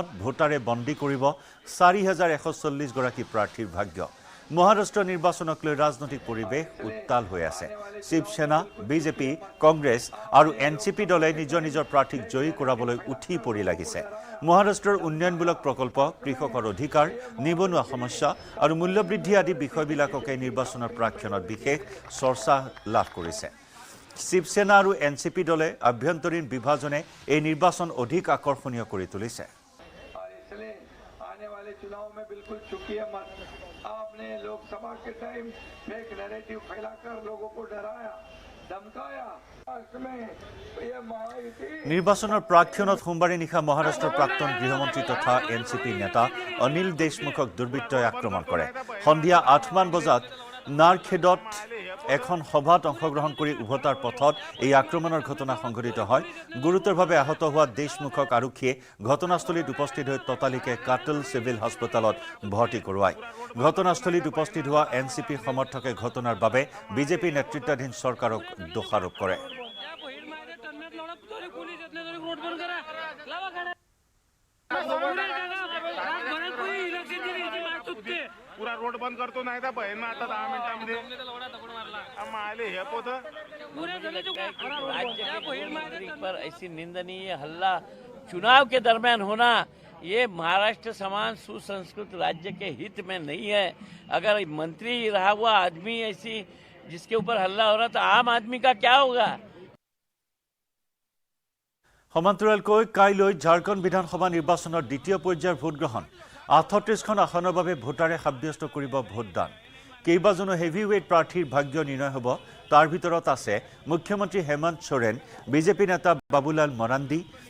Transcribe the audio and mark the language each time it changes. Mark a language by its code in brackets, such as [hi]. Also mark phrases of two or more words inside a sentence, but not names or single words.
[as] ভোটাৰে বন্দী কৰিব 4140 গৰাকী প্ৰাৰ্থীৰ ভাগ্য মহাৰাষ্ট্ৰ নিৰ্বাচনক লৈ ৰাজনৈতিক পৰিৱেশ উত্তাল হৈ আছে শিৱসেনা বিজেপি কংগ্ৰেছ আৰু এনচিপি দলে নিজৰ প্ৰাৰ্থীক জয়ী কৰাবলৈ উঠি পৰি লাগিছে মহাৰাষ্ট্ৰৰ উন্নয়নমূলক প্ৰকল্প কৃষকৰ অধিকাৰ নিবনুৱা সমস্যা আৰু মূল্যবৃদ্ধি আদি বিষয়বিলাককে নিৰ্বাচনৰ প্ৰাক্ষণত বিশেষ চৰ্চা লাভ কৰিছে শিৱসেনা আৰু এনচিপি দলে আভ্যন্তৰীণ বিভাজনে এই নিৰ্বাচন অধিক আকৰ্ষণীয় কৰি তুলিছে [hi] आपने लोकसभा के टाइम [en] fake narrative [hi] फैलाकर लोगों को डराया धमकाया [as] নিৰ্বাচনৰ প্ৰাক্ষণত সোমবাৰে নিশা মহাৰাষ্ট্ৰৰ প্ৰাক্তন গৃহমন্ত্ৰী তথা এনচিপি নেতা অনিল দেশমুখক দুৰ্বৃত্তই আক্ৰমণ কৰে সন্ধিয়া 8 মান বজাত নাৰখেডত এখন সভাত অংশগ্ৰহণ কৰি উভতাৰ পথত এই আক্ৰমণৰ ঘটনা সংঘটিত হয় গুৰুতৰভাৱে আহত হোৱা দেশমুখক আৰক্ষীয়ে ঘটনাস্থলীত উপস্থিত হৈ ততালিকে কাটল সিভিল হাস্পতালত ভৰ্তি কৰোৱায় ঘটনাস্থলীত উপস্থিত হোৱা এনচিপি সমৰ্থকে ঘটনাৰ বাবে বিজেপি নেতৃত্বাধীন চৰকাৰক দোষাৰোপ কৰে [mr] पूरा रोड बंद करतो नाही तर बहीण आता 10 मिनिटांमध्ये आले हे पोत [hi] पर ऐसी निंदनीय हल्ला चुनाव के दरमियान होना ये महाराष्ट्र समान सुसंस्कृत राज्य के हित में नहीं है अगर मंत्री रहा हुआ आदमी ऐसी जिसके ऊपर हल्ला हो रहा तो आम आदमी का क्या होगा [as] সমান্তৰালকৈ কাইলৈ ঝাৰখণ্ড বিধানসভা নিৰ্বাচনৰ দ্বিতীয় পৰ্যায়ৰ ভোট গ্ৰহণ 38খন আসনৰ বাবে ভোটাৰে সাব্যস্ত কৰিব ভোটদান কেইবাজনো হেভিৱেইট প্ৰাৰ্থীৰ ভাগ্য নিৰ্ণয় হ'ব তাৰ ভিতৰত আছে মুখ্যমন্ত্ৰী হেমন্ত সোৰেন বিজেপি নেতা বাবুলাল মৰাণ্ডী